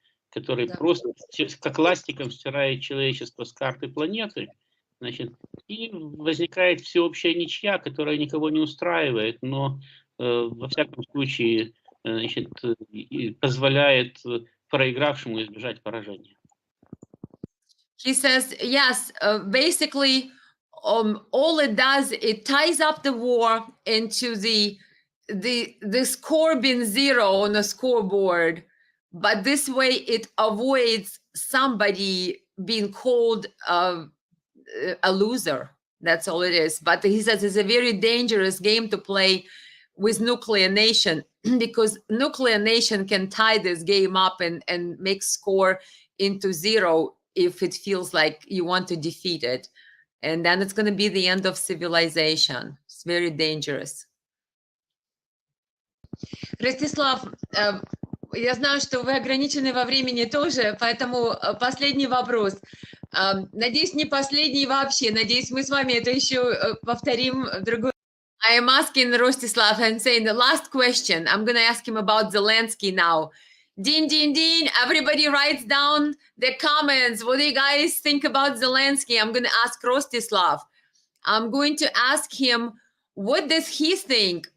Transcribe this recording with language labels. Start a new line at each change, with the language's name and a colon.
Russian: Который просто как ластиком стирает человечество с карты планеты, значит, и возникает всеобщая ничья, которая никого не устраивает, но во всяком случае, значит, позволяет проигравшему избежать поражения.
English: He says, yes, basically, all it does, it ties up the war into the score being zero on a scoreboard, but this way it avoids somebody being called a loser. That's all it is. But he says it's a very dangerous game to play with nuclear nation because nuclear nation can tie this game up and make score into zero if it feels like you want to defeat it. And then it's going to be the end of civilization. It's very dangerous.
Russian: Rostislav, я знаю, что вы ограничены во времени тоже, поэтому последний вопрос. Надеюсь, не последний вообще. Надеюсь, мы с вами это еще повторим в другой.
English: I am asking Rostislav and saying the last question. I'm going to ask him about Zelensky now. Din, din, din. Everybody writes down their comments. What do you guys think about Zelensky? I'm going to ask Rostislav. I'm going to ask him, what does he think?